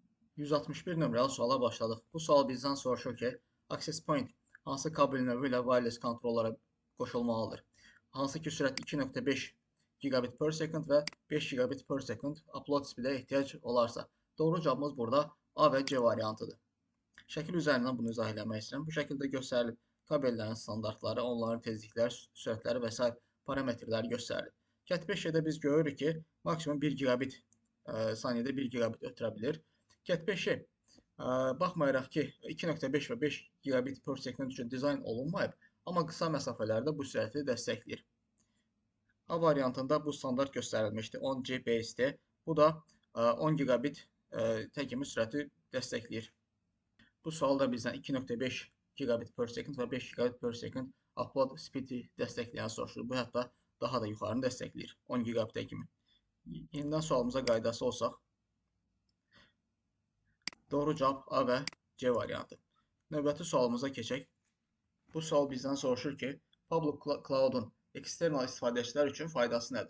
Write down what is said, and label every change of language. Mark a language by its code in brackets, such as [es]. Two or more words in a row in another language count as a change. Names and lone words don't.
[az] 161 nömrəli suala başladıq. Bu sual bizdən soruşur ki, [en] access point [az] hansı kabel növü ilə wireless kontrollara qoşulmalıdır? Hansı ki sürət 2.5 [en] gigabit per second [az] və 5 [en] gigabit per second upload speedə [az] ehtiyac olarsa. Doğru cavabımız burada A və C variantıdır. Şəkil üzərindən bunu izah eləmək istəyirəm. Bu şəkildə göstərilib kabellərin standartları, onların tezlikləri, sürətləri və s. parametrləri göstərilib. Cat 5-də biz görürük ki, maksimum 1 gigabit saniyədə 1 gigabit ötürə bilir. Cat 5-i baxmayaraq ki, 2.5 və 5 [en] gigabit per second [az] üçün dizayn olunmayıb, amma qısa məsafələrdə bu sürəti dəstəkləyir. A variantında bu standart göstərilmişdi, 10 Gbps-dir. Bu da 10 gigabit təkimi sürəti dəstəkləyir. Bu sual da bizdən 2.5 [en] gigabit per second [az] və 5 [en] gigabit per second upload speedi [az] dəstəkləyən soruşur. Bu hətta daha da yuxarını dəstəkləyir, 10 gigabitə kimi. Yenidən sualımıza qaydası olsaq, doğru cavab A və C variantı. Növbəti sualımıza keçək. Bu sual bizdən soruşur ki, [en] Public Cloud-un [az] eksternal istifadəçilər üçün faydası nədir?